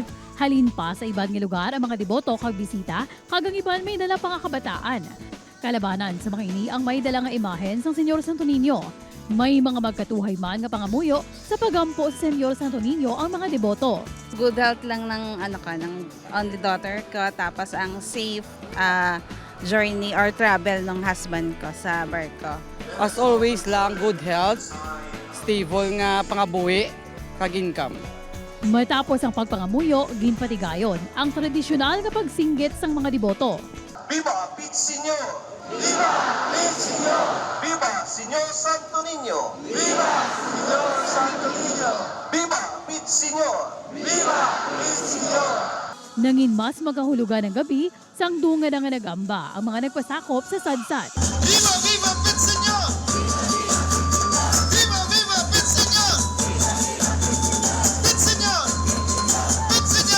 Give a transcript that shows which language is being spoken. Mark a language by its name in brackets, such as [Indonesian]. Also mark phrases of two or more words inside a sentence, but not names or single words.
[Hiligaynon] Halin pa sa ibang nga lugar ang mga deboto kag bisita, kagang iban may dala pang kabataan. Kalabanan sa mga ini ang may dala nga imahen sang Senyor Santo Niño. May mga magkatuhay man nga pangamuyo sa pagampo sa Senyor Santo Niño ang mga deboto. [English] Good health [Filipino] lang ng ng [English] only daughter [Filipino] ko, tapos ang [English] safe journey or travel [Filipino] ng husband ko sa barko. [English] As always [Hiligaynon] lang, [English] good health, [Hiligaynon] stable nga pangabuhi, kag income. Matapos ang pagpangamuyo, ginpatigayon ang tradisyonal nga pagsinggit sang mga deboto. [Spanish] Viva Pitsinyo! Viva Pitsinyo! Viva Señor Santo Niño! Viva Señor Santo Niño! Viva Pitsinyo! Viva Pitsinyo! [Hiligaynon] Nangin mas magkahulugan ng gabi, sang dunga na nga nagamba ang mga nagpasakop sa sadsad. [Spanish] Viva Viva Pitsinyo! Viva Viva Pitsinyo! Pitsinyo! Pitsinyo!